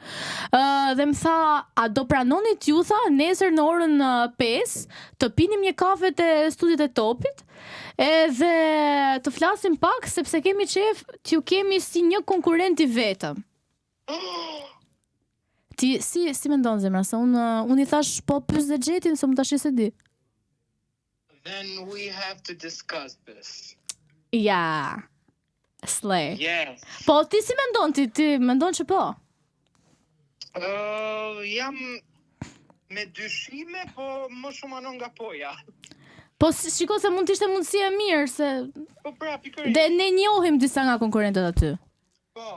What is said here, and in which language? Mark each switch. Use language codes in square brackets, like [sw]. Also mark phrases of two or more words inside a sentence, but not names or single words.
[sq] Dhe më tha, a do pranoni t'ju tha nesër në orën 5 të pinim një kafe te studiet e Topit edhe të flasim pak sepse kemi qef t'ju kemi si një konkurrent i vetëm. Ti si mendon zemra, se unë i thash po pyes dhe Xhetin se më tash se di. [en] Then we have to discuss this. [sq] Ja. Slay. [en] Yes. [sq] Po ti si mendon ti mendon që po? Jam me dyshime, po më shumë anon nga poja. Po shiko se mund të ishte mundësi e mirë se Po pra, pikërisht. dhe ne njohim disa nga konkurrentët aty. Po.